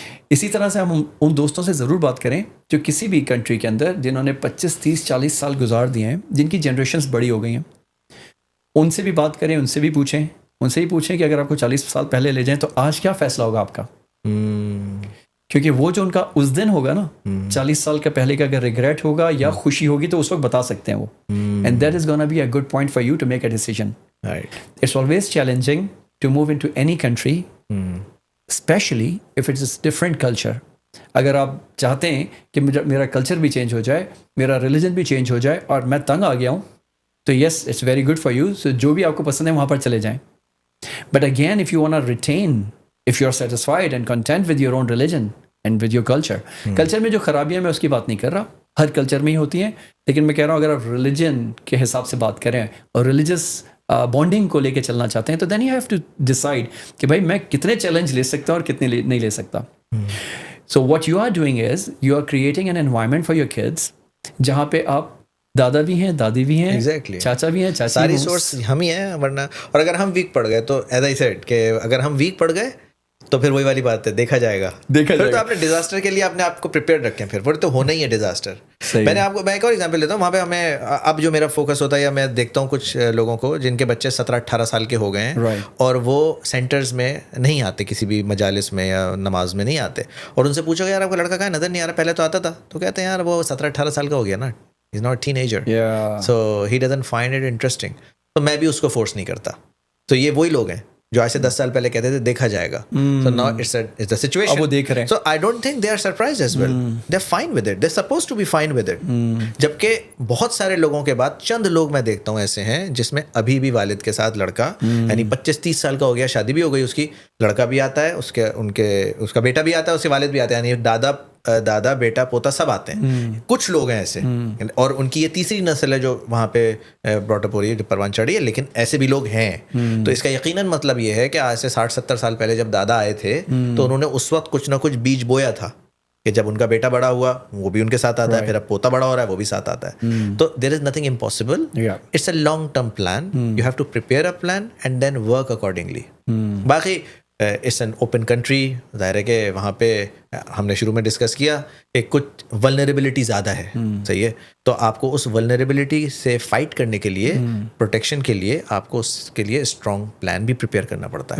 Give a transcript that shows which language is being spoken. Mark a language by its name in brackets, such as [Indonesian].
[Urdu] اسی طرح سے ہم ان دوستوں سے ضرور بات کریں جو کسی بھی کنٹری کے اندر جنہوں نے 25 30 40 سال گزار دیے ہیں, جن کی جنریشنز بڑی ہو گئی ہیں. ان سے بھی بات کریں, ان سے بھی پوچھیں, ان سے ہی پوچھیں کہ اگر آپ کو 40 سال پہلے لے جائیں تو آج کیا فیصلہ ہوگا آپ کا. کیونکہ وہ جو ان کا اس دن ہوگا نا 40 سال کا پہلے کا, اگر ریگریٹ ہوگا یا خوشی ہوگی تو اس وقت بتا سکتے ہیں وہ. [English] And that is gonna be a good point for you to make a decision. It's always challenging to move into any country, especially if it's a different culture. [Urdu] اگر آپ چاہتے ہیں کہ میرا کلچر بھی چینج ہو جائے, میرا religion بھی چینج ہو جائے, اور میں تنگ آ گیا ہوں, تو [English] Yes it's very good for you. [Urdu] سو جو بھی آپ کو پسند ہے وہاں پر چلے جائیں. [English] But again if you want to retain, if you are satisfied and content with your own religion and with your culture. [Urdu] Culture میں جو خرابیاں میں اس کی بات نہیں کر رہا, ہر کلچر میں ہی ہوتی ہیں, لیکن میں کہہ رہا ہوں اگر آپ ریلیجن کے حساب سے بات کریں اور ریلیجس بانڈنگ کو لے کے چلنا چاہتے ہیں, تو [English] then you have to decide [Urdu] کہ بھائی میں کتنے چیلنج لے سکتا ہوں اور کتنے نہیں لے سکتا. [English] so what you are doing is you are creating an environment for your kids [Urdu] جہاں پہ آپ دادا بھی ہیں, دادی بھی ہیں, چاچا بھی ہیں, چاچی, ساری سورس ہم ہی ہیں. ورنہ اور اگر ہم ویک پڑ گئے تو [English] as I said [Urdu] کہ اگر ہم ویک پڑ گئے تو پھر وہی والی بات ہے, دیکھا جائے گا. دیکھا تو آپ نے ڈیزاسٹر کے لیے اپنے آپ کو پریپیئر رکھیں, پھر تو ہونا ہی ہے ڈیزاسٹر. میں ایک اور ایگزامپل لیتا ہوں. وہاں پہ ہمیں اب جو میرا فوکس ہوتا ہے, یا میں دیکھتا ہوں کچھ لوگوں کو جن کے بچے 17-18 سال کے ہو گئے ہیں اور وہ سینٹرز میں نہیں آتے, کسی بھی مجالس میں یا نماز میں نہیں آتے, اور ان سے پوچھو کہ یار آپ کا لڑکا کہاں نظر نہیں آ رہا, پہلے تو آتا تھا. تو کہتے ہیں یار وہ 17-18 سال کا ہو گیا نا, [English] Is not teenager, so he doesn't find it interesting. [Urdu] تو میں بھی اس کو فورس نہیں کرتا. تو یہ وہی لوگ ہیں جو آج سے 10 سال پہلے کہتے تھے دیکھا جائے گا. [English] So now it's the situation. [Urdu] وہ دیکھ رہے ہیں. [English] So I don't think they are surprised as well. They're fine with it. They're supposed to be fine with it. [Urdu] جبکہ بہت سارے لوگوں کے بعد چند لوگ میں دیکھتا ہوں ایسے ہیں جس میں ابھی بھی والد کے ساتھ لڑکا, یعنی 25-30 سال کا ہو گیا, شادی بھی ہو گئی اس کی, لڑکا بھی آتا ہے, اس کا بیٹا بھی آتا ہے, اس کے والد بھی آتے ہیں, یعنی دادا بیٹا پوتا سب آتے ہیں. کچھ لوگ ہیں ایسے, اور ان کی یہ تیسری نسل ہے جو وہاں پہ براٹ اپ ہو رہی ہے, جو پروان چڑھ رہی ہے, لیکن ایسے بھی لوگ ہیں. تو اس کا یقیناً مطلب یہ ہے کہ آج سے 60-70 سال پہلے جب دادا آئے تھے تو انہوں نے اس وقت کچھ نہ کچھ بیج بویا تھا کہ جب ان کا بیٹا بڑا ہوا وہ بھی ان کے ساتھ آتا ہے, پھر اب پوتا بڑا ہو رہا ہے وہ بھی ساتھ آتا ہے. [English] تو there is nothing impossible, it's a long term plan, you have to prepare a plan and then work accordingly. [Urdu] باقی [English] it's an open country, [Urdu] ظاہر ہے کہ وہاں پہ ہم نے شروع میں ڈسکس کیا کہ کچھ ولنریبلٹی زیادہ ہے, صحیح ہے, تو آپ کو اس ولنریبلٹی سے فائٹ کرنے کے لیے, پروٹیکشن کے لیے, آپ کو اس کے لیے اسٹرانگ پلان بھی پریپیئر کرنا پڑتا ہے.